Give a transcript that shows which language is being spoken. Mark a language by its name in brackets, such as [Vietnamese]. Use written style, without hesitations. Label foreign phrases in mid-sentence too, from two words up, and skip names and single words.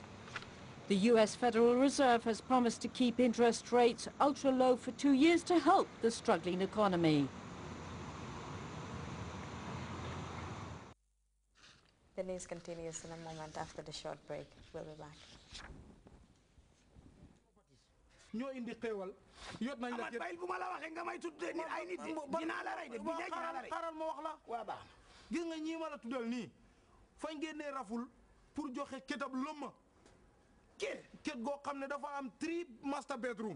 [English] The US Federal Reserve has promised to keep interest rates ultra low for 2 years to help the struggling economy. The news continues in a moment after the short break. We'll be back. [Wolof] ñoo indi xéewal yot nañ la bayil bu ma la waxee nga may tuddee nit ay nit dinaa la rey de bi dinaa la rey xaaral ma wax la waa baax gis nga ñii ma la tuddal nii fañ génnee raful pour joxe kétab lëmma két goo xam ne dafa am 3 [English] master bedroom